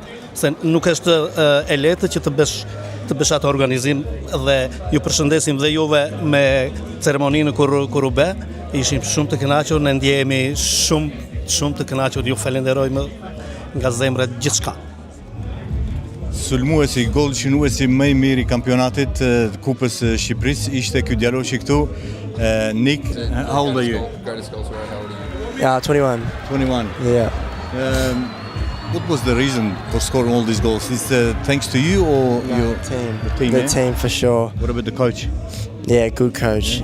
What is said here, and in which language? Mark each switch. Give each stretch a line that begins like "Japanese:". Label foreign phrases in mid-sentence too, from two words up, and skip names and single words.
Albanian: Se nuk është e lehtë që të bësh atë organizim dhe ju përshëndesim dhe juve me ceremoninë kur u bë. Ishim shumë të kënaqur, ne ndjehemi shumë të kënaqur, ju falenderojmë nga zemra gjithçka. Sulmuesi, gol shënuesi më i mirë i kampionatit Kupës Shqipërisë ishte ky djaloshi këtu.
English: Nick, how old are you? Yeah, 21. 21. Yeah. What was the reason for scoring all these goals? Is it thanks to you or your team? The team for sure. What about the coach? Yeah, good coach.